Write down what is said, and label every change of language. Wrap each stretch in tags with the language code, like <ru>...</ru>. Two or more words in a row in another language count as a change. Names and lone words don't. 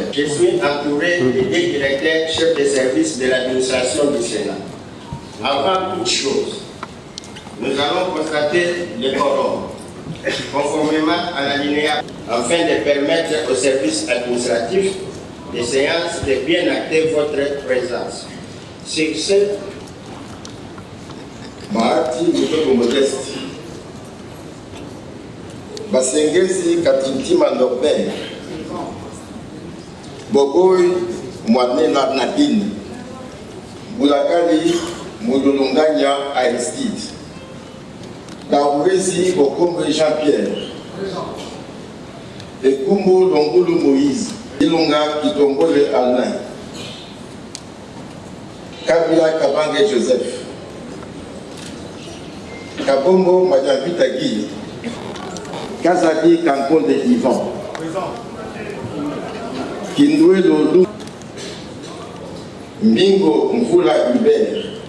<fr>Je suis entouré des deux directeurs chefs de service de l'administration du Sénat. Avant toute chose, nous allons constater le quorum, conformément à l'alinéa, afin de permettre aux services administratifs des séances de bien acter votre présence. Sur ce, Mahati Mutoko Modeste, Basengezi Katintima Norbert, Boboy Mwanena Nadine, Boulakali Moudolonganya Aristide, Daourezi Bokombe Jean-Pierre, Ekumbo Longulu Moïse, Ilonga Kitongole Alain, Kabila Kabange Joseph, Kabongo Madjavita Guy, Kazadi Kankonde Ivan, Kindoué Lolou, Mbingo Mvula Hubert,</fr>